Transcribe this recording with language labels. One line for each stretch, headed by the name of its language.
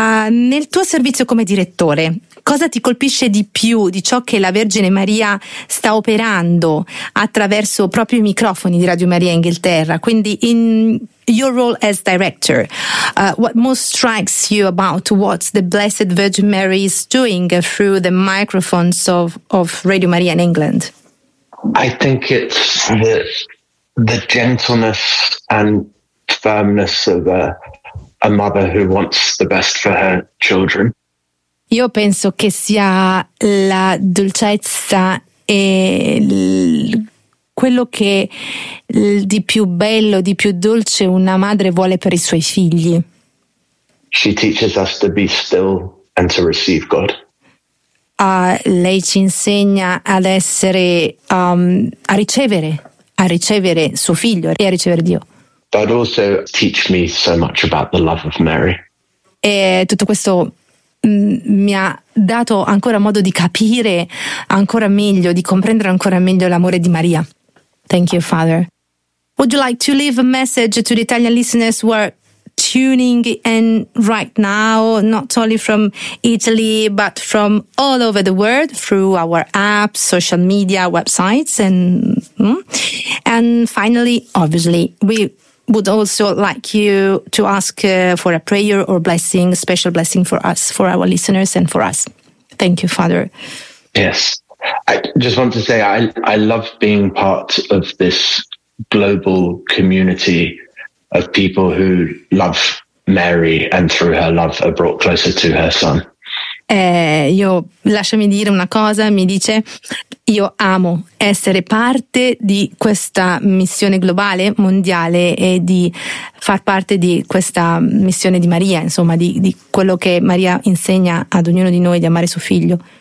Italian: Nel tuo servizio come direttore, cosa ti colpisce di più di ciò che la Vergine Maria sta operando attraverso proprio i microfoni di Radio Maria Inghilterra?
English: Quindi, in your role as director, what most strikes you about what the Blessed Virgin Mary is doing through the microphones of Radio Maria in England? I think it's the gentleness and firmness of a mother who wants the best for her children.
Italian: Io penso che sia la dolcezza e quello che di più bello, di più dolce una madre vuole per i suoi figli.
English: She teaches us to be still and to receive God.
Italian: Lei ci insegna ad essere a ricevere suo figlio e a ricevere Dio.
English: But also teach me so much about the love of Mary.
Italian: E tutto questo mi ha dato ancora modo di capire ancora meglio, di comprendere ancora meglio l'amore di Maria.
English: Thank you, Father. Would you like to leave a message to the Italian listeners who are tuning in right now, not only from Italy, but from all over the world through our apps, social media, websites, and finally, obviously, we would also like you to ask for a prayer or blessing, special blessing for us, for our listeners and for us. Thank you, Father. Yes. I just want to say I love being part of this global community of people who love Mary and through her love are brought closer to her son.
Italian: Io lasciami dire una cosa, mi dice, io amo essere parte di questa missione globale, mondiale, e di far parte di questa missione di Maria, insomma, di quello che Maria insegna ad ognuno di noi, di amare suo figlio.